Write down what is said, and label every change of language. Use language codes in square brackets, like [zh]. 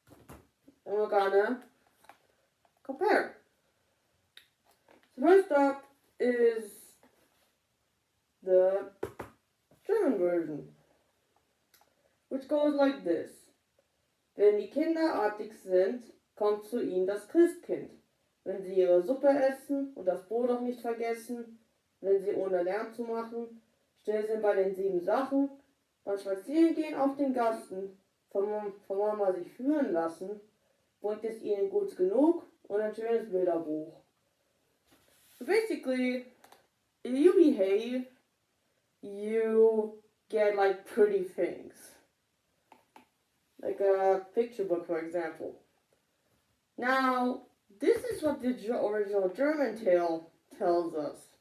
[en] and we're gonna compare. So first up is the German version, which goes like this. [de] Wenn die Kinder artig sind, kommt zu ihnen das Christkind. Wenn sie ihre Suppe essen und das Brot auch nicht vergessen, wenn sie ohne Lärm zu machen, still sind bei den 7 Sachen, beim Spazierengehen auf den Gassen, von Mama sich führen lassen, bringt es ihnen gut genug und ein schönes Bilderbuch. [en] So basically, if you behave, you get like pretty things. Like a picture book, for example. Now, this is what the original German tale tells us.